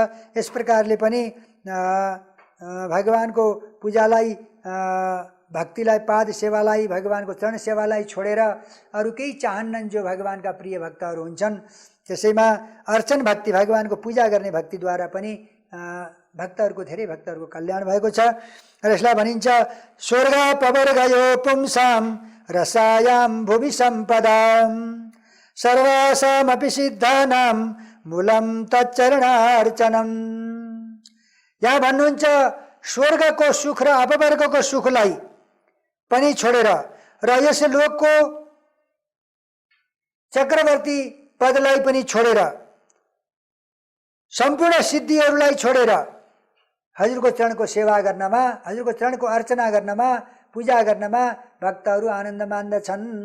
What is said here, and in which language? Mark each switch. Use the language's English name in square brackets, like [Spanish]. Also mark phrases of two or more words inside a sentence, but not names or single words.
[Nepali] यस प्रकारले पनि भगवानको पूजालाई, भक्तिलाई, पाद सेवालाई, भगवानको चरण सेवालाई छोडेर अरू केही चाहन्नन् जो भगवानका प्रिय भक्तहरू हुन्छन्। त्यसैमा अर्चन भक्ति, भगवानको पूजा गर्ने भक्तिद्वारा पनि भक्तहरूको, धेरै भक्तहरूको कल्याण भएको छ। र यसलाई भनिन्छ [Sanskrit] स्वर्ग पवर्गयो पुंसाम रसायाम भुवि सम्पदाम सर्वासामपि सिद्धानां मूलम तच्चरणार्चनम। [Nepali] यहाँ भन्नुहुन्छ स्वर्गको सुख र अपवर्गको सुखलाई पनि छोडेर र यस लोकको चक्रवर्ती पदलाई पनि छोडेर, सम्पूर्ण सिद्धिहरूलाई छोडेर हजुरको चरणको सेवा गर्नमा, हजुरको चरणको अर्चना गर्नमा, पूजा गर्नमा भक्तहरू आनन्द मान्दछन्।